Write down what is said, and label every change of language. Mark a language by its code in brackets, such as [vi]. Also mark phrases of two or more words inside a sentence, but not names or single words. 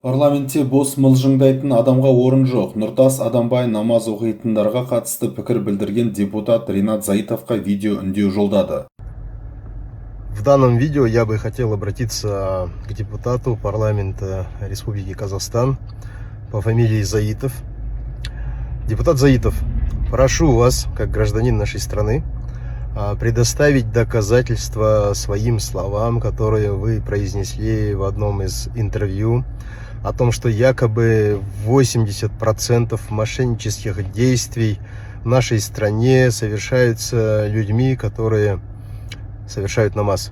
[kk] Парламентте бос мылжыңдайтын адамға орын жоқ. Нұртас Адамбай намаз оқитындарға қатысты пікір білдірген депутат Ринат Заитовқа видео үндеу жолдады. [ru] В данном видео я бы хотел обратиться к депутату парламента Республики Казахстан по фамилии Заитов. Депутат Заитов, прошу вас, как гражданин нашей страны, предоставить доказательства своим словам, которые вы произнесли в одном из интервью, о том, что якобы 80% мошеннических действий в нашей стране совершаются людьми, которые совершают намаз.